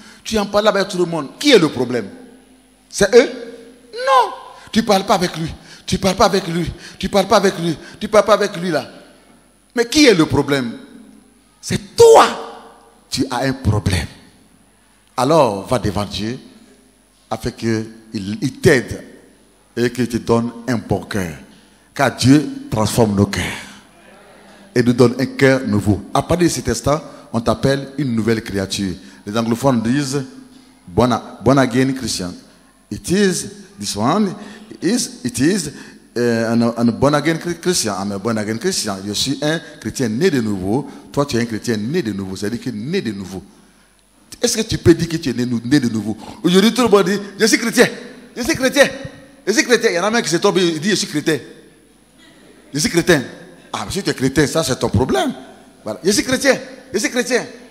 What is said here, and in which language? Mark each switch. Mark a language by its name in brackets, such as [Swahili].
[French] Tu en parles avec tout le monde. Qui est le problème? C'est eux? Non. Tu ne parles pas avec lui. Tu ne parles pas avec lui. Tu ne parles pas avec lui. Tu ne parles pas avec lui là. Mais qui est le problème? C'est toi. Tu as un problème. Alors, va devant Dieu afin qu'il t'aide et qu'il te donne un bon cœur. Car Dieu transforme nos cœurs et nous donne un cœur nouveau. À partir de cet instant, on t'appelle une nouvelle créature. Les anglophones disent [English] born again Christian. It is this one. It is un born again Christian. I'm a born again Christian. [French] Je suis un chrétien né de nouveau. Toi, tu es un chrétien né de nouveau. C'est-à-dire que né de nouveau. Est-ce que tu peux dire que tu es né de nouveau? Aujourd'hui, tout le monde dit je suis chrétien. Je suis chrétien. Je suis chrétien. Il y en a même qui se tombent et dit je suis chrétien. Je suis chrétien. Ah, si tu es chrétien, ça c'est ton problème. Voilà. Je suis chrétien. Je suis chrétien.